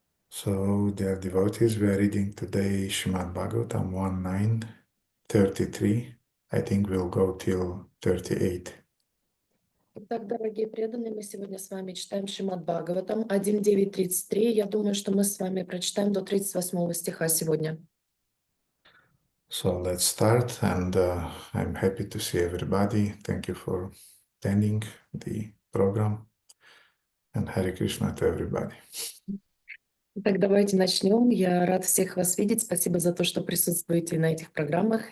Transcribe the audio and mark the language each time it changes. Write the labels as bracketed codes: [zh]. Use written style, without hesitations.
[en] So, dear devotees, we are reading today Srimad Bhagavatam 1.9.33. I think we'll go till 38. [ru] Итак, дорогие преданные, мы сегодня с вами читаем Шримад Бхагаватам 1.9.33. Я думаю, что мы с вами прочитаем до 38 стиха сегодня. [en] So let's start, and I'm happy to see everybody. Thank you for attending the program, and Hare Krishna to everybody. [ru] Итак, давайте начнем. Я рад всех вас видеть. Спасибо за то, что присутствуете на этих программах.